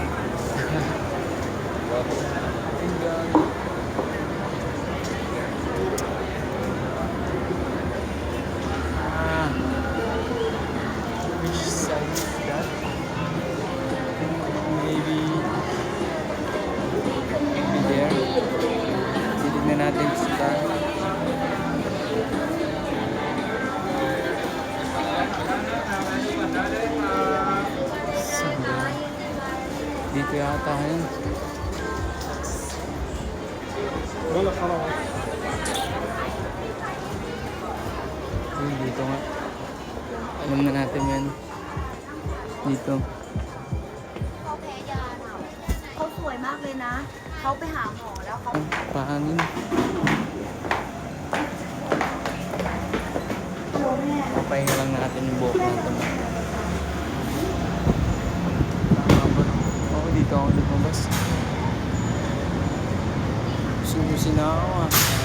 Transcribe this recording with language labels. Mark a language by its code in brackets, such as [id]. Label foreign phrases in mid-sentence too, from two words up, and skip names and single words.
[en] Which side is that? Maybe there. [tl] Titignan natin sa dito yata yun. Ayun, dito nga. Alam na natin yan. Dito. [th] เขาแพ้ยาค่ะเขาสวยมากเลยนะ เขาไปหาหมอแล้วเขา [tl] Pahanin. Papahinga lang natin yung buhok natin. Oo, dito ako lumabas. Subusin na ako ah.